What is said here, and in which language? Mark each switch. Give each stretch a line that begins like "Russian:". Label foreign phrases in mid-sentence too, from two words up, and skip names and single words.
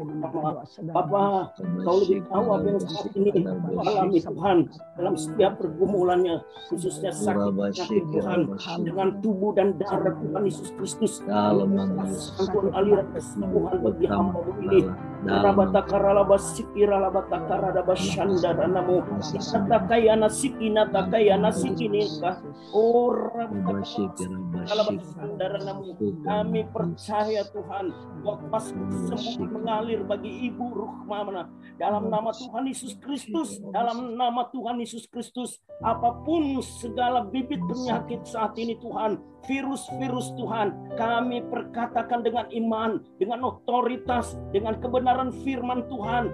Indonesian: Bapa, Kau lebih tahu apa yang saat ini alami Tuhan dalam setiap pergumulannya, khususnya sakit Tuhan. Tuhan, dengan tubuh dan darah Tuhan Yesus Kristus. Tuhan aliran kesembuhan bagi hamba-Mu ini. Rabata karalaba sikira labata karada bashandara namo takayana sikina takayana sikinika ora bashandara namo. Kami percaya Tuhan bahwa sembuh mengalir bagi Ibu Ruhmana dalam nama Tuhan Yesus Kristus, dalam nama Tuhan Yesus Kristus. Apapun segala bibit penyakit saat ini Tuhan, virus-virus Tuhan, kami perkatakan dengan iman, dengan otoritas, dengan kebenaran firman Tuhan.